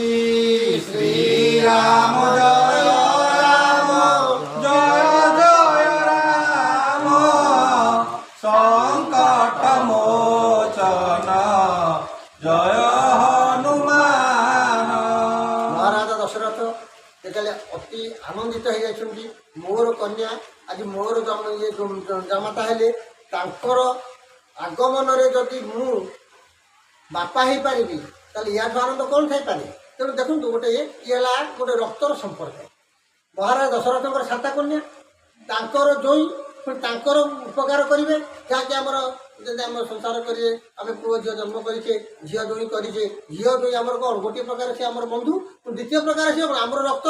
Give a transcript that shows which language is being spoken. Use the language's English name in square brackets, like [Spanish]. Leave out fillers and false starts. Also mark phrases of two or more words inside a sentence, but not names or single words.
[Odia] ଶ୍ରୀରାମ ଜୟ ରାମ ଜୟ ଜୟ ରାମ ସଙ୍କଟ ମୋଚନ ଜୟ ହନୁମାନ। মহারাজা দশরথ যেତେବେଳେ ଅତି ଆନନ୍ଦିତ ହେଇଯାଇଛନ୍ତି ମୋର କନ୍ୟା ଆଜି ମୋର ଜାମାତା ହେଲେ, ତାଙ୍କର ଆଗମନରେ ଯଦି ମୁଁ ବାପା ହେଇପାରିବି ତାହେଲେ ୟାଠୁ ଆନନ୍ଦ କ'ଣ ଥାଇପାରେ। ତେଣୁ ଦେଖନ୍ତୁ ଗୋଟେ ଇଏ ହେଲା ଗୋଟେ ରକ୍ତର ସମ୍ପର୍କ। ମହାରାଜ ଦଶରଥଙ୍କର ସାତା କନ୍ୟା, ତାଙ୍କର ଜୋଇଁ ପୁଣି ତାଙ୍କର ଉପକାର କରିବେ, ଯାହାକି ଆମର ଯଦି ଆମ ସଂସାର କରିବେ, ଆମେ ପୁଅ ଝିଅ ଜନ୍ମ କରିଛେ, ଝିଅ ଜୋଇଁ କରିଛେ, ଝିଅ ଜୋଇଁ ଆମର କ'ଣ ଗୋଟିଏ ପ୍ରକାର ସେ ଆମର ବନ୍ଧୁ, ଦ୍ୱିତୀୟ ପ୍ରକାର ସେ ଆମର ରକ୍ତର।